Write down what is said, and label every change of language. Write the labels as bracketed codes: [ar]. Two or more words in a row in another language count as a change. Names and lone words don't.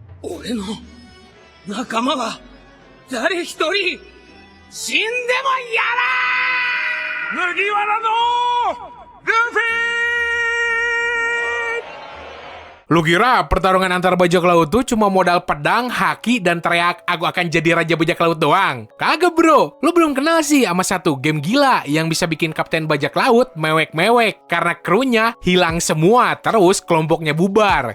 [ja] 俺の仲間は誰一人死んでもやらん。麦わらのルフィ! [id] Lu kira pertarungan antar bajak laut tuh cuma modal pedang, haki, dan teriak aku akan jadi raja bajak laut doang? Kagak bro, lu belum kenal sih sama satu game gila yang bisa bikin kapten bajak laut mewek-mewek karena krunya hilang semua terus kelompoknya bubar.